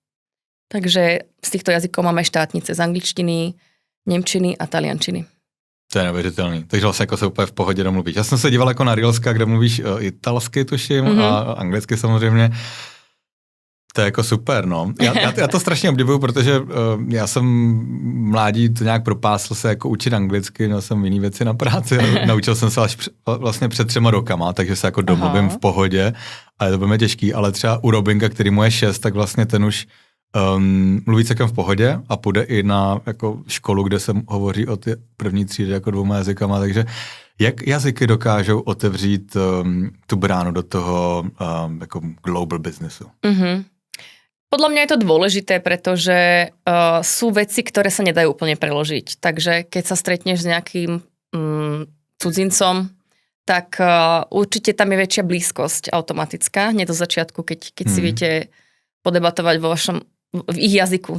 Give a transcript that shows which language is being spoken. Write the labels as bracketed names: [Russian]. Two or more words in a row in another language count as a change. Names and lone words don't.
[Slovak] Takže z týchto jazykov máme štátnice z angličtiny, nemčiny a taliančiny. [Czech] To je neuvěřitelný. Takže vlastně jako se úplně v pohodě domluvíš. Já jsem se díval jako na Reelska, kde mluvíš italsky, tuším, a anglicky samozřejmě. To je jako super, no. Já to strašně obdivuju, protože já jsem mládí to nějak propásl se jako učit anglicky, měl jsem jiný věci na práci, naučil jsem se až vlastně před 3 rokama, takže se jako domluvím v pohodě, ale to bylo mě těžký, ale třeba u Robinka, který mu je 6, tak vlastně ten už mluví celkem v pohodě a půjde i na jako školu, kde se hovoří o ty první třídy jako 2 jazykama, takže jak jazyky dokážou otevřít tu bránu do toho jako [English] global businessu? [Slovak] Podľa mňa je to dôležité, pretože sú veci, ktoré sa nedajú úplne preložiť. Takže keď sa stretneš s nejakým cudzincom, tak určite tam je väčšia blízkosť automatická, hneď do začiatku, keď si viete podebatovať v ich jazyku.